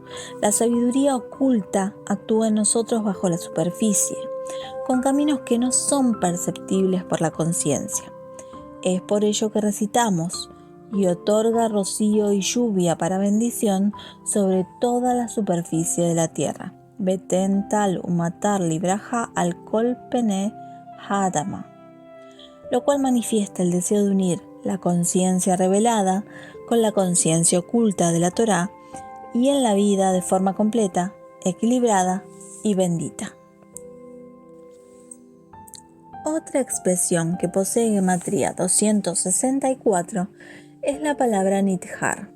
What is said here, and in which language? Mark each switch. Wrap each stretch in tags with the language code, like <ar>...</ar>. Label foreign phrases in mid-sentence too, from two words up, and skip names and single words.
<es>La sabiduría oculta actúa en nosotros bajo la superficie, con caminos que no son perceptibles por la conciencia. Es por ello que recitamos: y otorga rocío y lluvia para bendición sobre toda la superficie de la tierra.</es> <he>ותן טל ומטר לברכה על כל פני האדמה.</he> <es>Lo cual manifiesta el deseo de unir la conciencia revelada con la conciencia oculta de la Torá y en la vida de forma completa, equilibrada y bendita. Otra expresión que posee gematría 264 es la palabra nithar.</es>